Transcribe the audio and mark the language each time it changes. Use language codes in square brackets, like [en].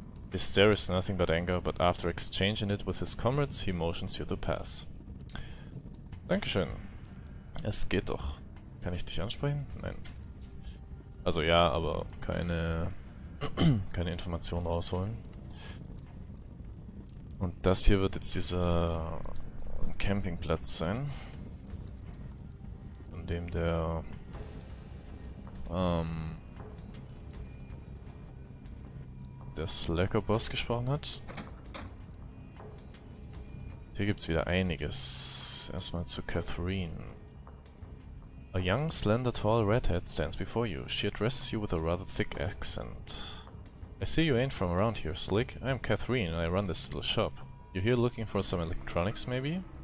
[en] His stare is nothing but anger, but after exchanging it with his comrades, he motions you to pass. [de] Dankeschön. Es geht doch. Kann ich dich ansprechen? Nein. Also ja, aber keine Informationen rausholen. Und das hier wird jetzt dieser Campingplatz sein, an dem der Slacker-Boss gesprochen hat. Hier gibt's wieder einiges. Erstmal zu Catherine. [en] A young, slender, tall redhead stands before you. She addresses you with a rather thick accent. I see you ain't from around here, Slick. I'm Catherine and I run this little shop. You're here looking for some electronics, maybe?